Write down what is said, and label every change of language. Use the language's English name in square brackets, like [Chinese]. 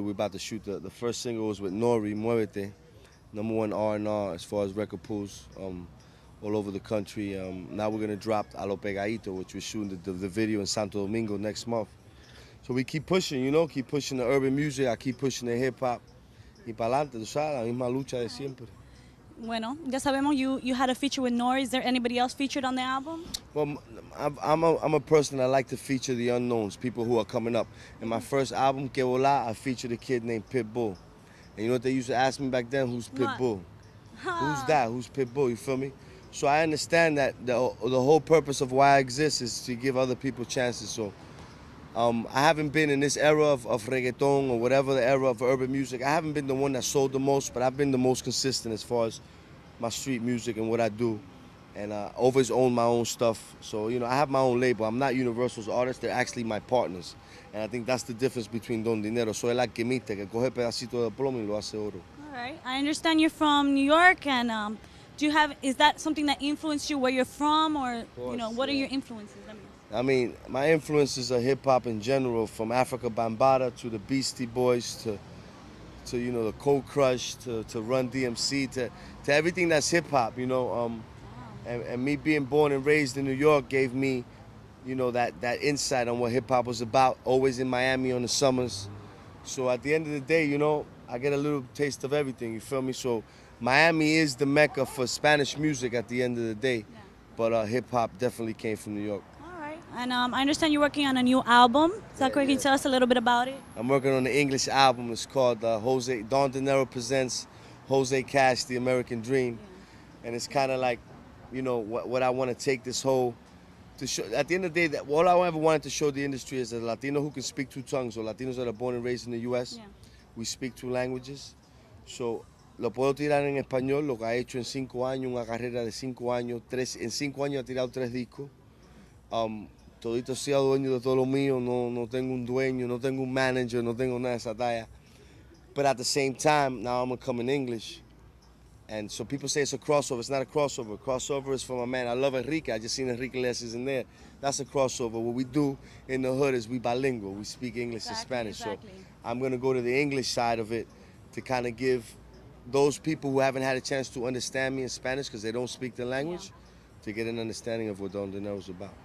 [English] We're about to shoot the first single was with Nori, Muévete, #1 R&R as far as record pools all over the country. Now we're gonna drop A Lo Pegadito, which we're shooting the video in Santo Domingo next month. So we keep pushing, keep pushing the urban music. I keep pushing the hip hop. [Spanish] Y pa'lante, tú sabes, la misma lucha de siempre. Bueno, ya sabemos [English] you had a feature with Nori. Is there anybody else featured on the album? Well, I'm a person that like to feature the unknowns, people who are coming up. In my first album, Que Vola, I featured a kid named Pitbull. And you know what they used to ask me back then? Who's Pitbull? Who's that? Who's Pitbull? You feel me? So I understand that the whole purpose of why I exist is to give other people chances. So I haven't been in this era of reggaeton or whatever the era of urban music. I haven't been the one that sold the most, but I've been the most consistent as far as my street music and what I do. And I always own my own stuff. So, I have my own label. I'm not Universal's artist. They're actually my partners. And I think that's the difference between Don Dinero. [Spanish] Soy el alquimista que coge pedacito de plomo y lo hace oro. [English] All right. I understand you're from New York, and is that something that influenced you where you're from, or, Course, what are your influences? I mean, my influences are hip-hop in general, from Africa Bambaataa to the Beastie Boys to the Cold Crush to Run DMC to everything that's hip-hop, and me being born and raised in New York gave me, that insight on what hip-hop was about, always in Miami on the summers. So at the end of the day, I get a little taste of everything, you feel me? So Miami is the mecca for Spanish music at the end of the day, but hip-hop definitely came from New York. And I understand you're working on a new album. Is that correct? Can you tell us a little bit about it? I'm working on an English album. It's called Don Dinero Presents Jose Cash, The American Dream. Yeah. And it's kind of like, what I want to take this whole, to show, at the end of the day, all I ever wanted to show the industry is a Latino who can speak two tongues, or Latinos that are born and raised in the U.S. Yeah. We speak two languages. [Spanish] So, lo puedo tirar en español, lo que ha hecho en 5 años, una carrera de 5 años, en 5 años ha tirado 3 discos. Todito sea dueño de todo lo mío, no tengo un dueño, no tengo un manager, no tengo nada de esa talla. [English] But at the same time, now I'm gonna come in English. And so people say it's a crossover. It's not a crossover. Crossover is for my man. I love Enrique. I just seen Enrique lessons in there. That's a crossover. What we do in the hood is we bilingual. We speak English and Spanish. Exactly. So I'm gonna go to the English side of it to kind of give those people who haven't had a chance to understand me in Spanish because they don't speak the language, to get an understanding of what Don Dinero is about.